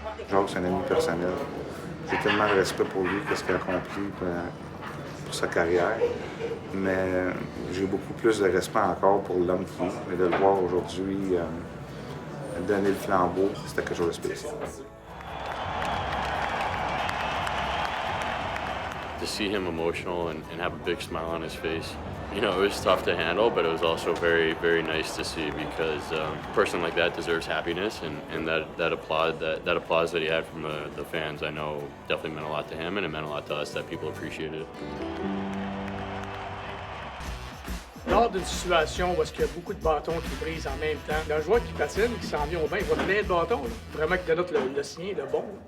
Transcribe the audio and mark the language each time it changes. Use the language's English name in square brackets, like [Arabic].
[French] Jacques, c'est un ami personnel. J'ai tellement de respect pour lui, qu'est-ce qu'il a accompli. pour sa carrière, mais j'ai beaucoup plus de respect encore pour l'homme qui est. Mais de le voir aujourd'hui donner le flambeau, c'était quelque chose de spécial. [English] To see him emotional and have a big smile on his face, you know, it was tough to handle, but it was also very, very nice to see because a person like that deserves happiness, and that applause that he had from the fans, I know definitely meant a lot to him, and it meant a lot to us that people appreciated it. [French] Lors d'une situation où il y a beaucoup de bâtons qui brisent en même temps, le joueur qui patine, qui s'en vient au bain, il voit plein de bâtons, là. Vraiment qui dénote le sien, le bon.